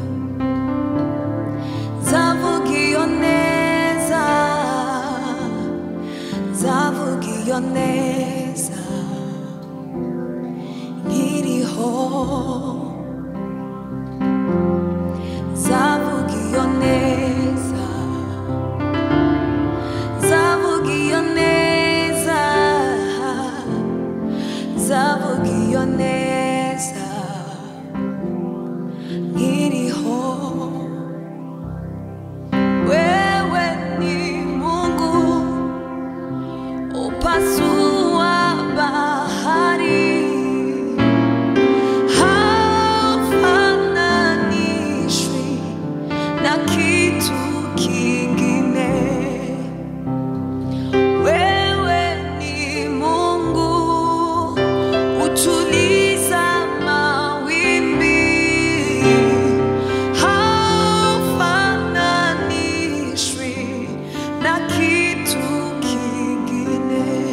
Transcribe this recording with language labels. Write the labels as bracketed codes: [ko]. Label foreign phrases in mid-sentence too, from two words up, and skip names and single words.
[rw] zavuga iyo neza zavuga iyo neza nkiriho zavuga iyo neza zavuga iyo neza zavuga iyo neza [sw] nkiriho wewe ni Mungu upasua bahari haufananishwi na kitu kingine wewe ni Mungu utuliza mawimbi haufananishwi na kitu kingine